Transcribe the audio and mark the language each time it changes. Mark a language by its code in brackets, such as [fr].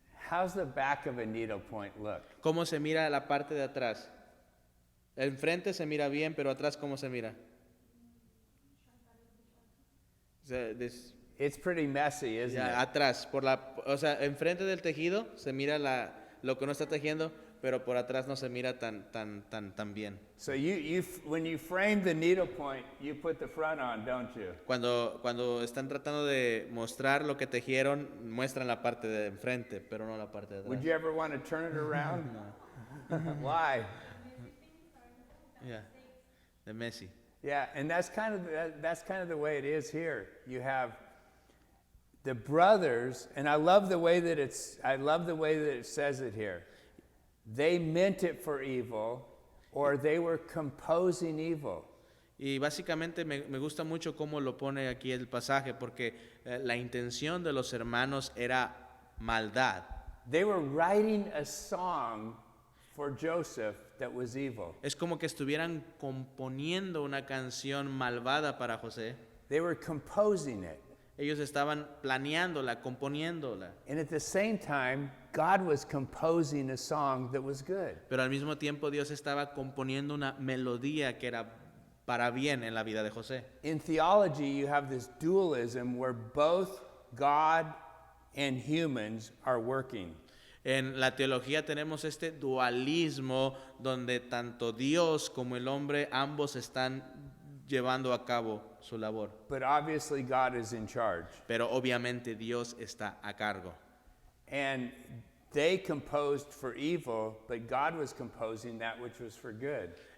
[en] How's the back of a needlepoint look? [es] ¿Cómo se mira la parte de atrás? El frente se mira bien, pero atrás ¿cómo se mira? [en] It's pretty messy, isn't it? [es] Atrás, o sea, enfrente del tejido se mira lo que uno está tejiendo, pero por atrás no se mira tan bien. [en] So when you frame the needlepoint, you put the front on, don't you? [es] Cuando están tratando de mostrar lo que tejieron, muestran la parte de enfrente, pero no la parte de atrás. [en] Would you ever want to turn it around? No. Why? Yeah, the messy. Yeah, and that's kind of the way it is here. You have the brothers, and I love the way that it says it here. They meant it for evil, or they were composing evil. [es] Y básicamente me gusta mucho cómo lo pone aquí el pasaje, porque la intención de los hermanos era maldad. [en] They were writing a song for Joseph that was evil. [es] Es como que estuvieran componiendo una canción malvada para José. [en] They were composing it. [es] Ellos estaban planeándola, componiéndola. [en] And at the same time, God was composing a song that was good. [es] Pero al mismo tiempo Dios estaba componiendo una melodía que era para bien en la vida de José. [en] In theology, you have this dualism where both God and humans are working. [es] En la teología tenemos este dualismo donde tanto Dios como el hombre ambos están llevando a cabo su labor. [en] But obviously God is in charge. [es] Pero obviamente Dios está a cargo. [en] And they composed for evil, but God was composing that which was for good.